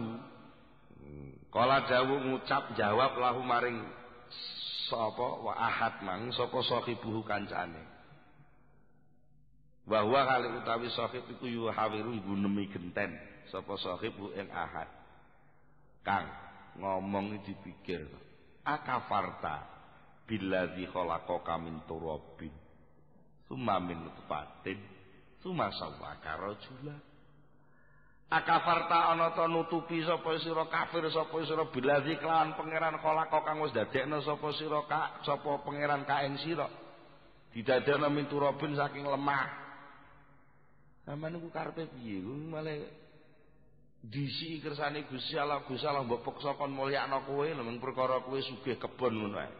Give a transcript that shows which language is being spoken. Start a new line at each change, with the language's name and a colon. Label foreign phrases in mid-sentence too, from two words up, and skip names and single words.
Javanese: Kala dawuh ngucap jawab lahu maring sapa wa ahad mang sapa sahibuhu kancane. Bahwa kali utawi sahib iku yuhawiru gunemi genten sapa sahibu ing ahad. Kang ngomong dipikir.
Arabic: أكفرت بالذي خلقك من تراب. ثم من نطفة ثم سواك رجلا.
Javanese: Akafarta ana ta nutupi sapa sira kafir sapa sira biladzi kelawan pangeran khalaqaka kang wis dadekna sapa sira sapa pangeran ka ing sira. Didadekna
Arabic: من تراب
Javanese: saking lemah. Sampeyan niku karepe piye? Malah disi kersane Gusti Allah mbok peksa kon mulyakno kowe lho mung perkara kowe sugih kebon ngono ae.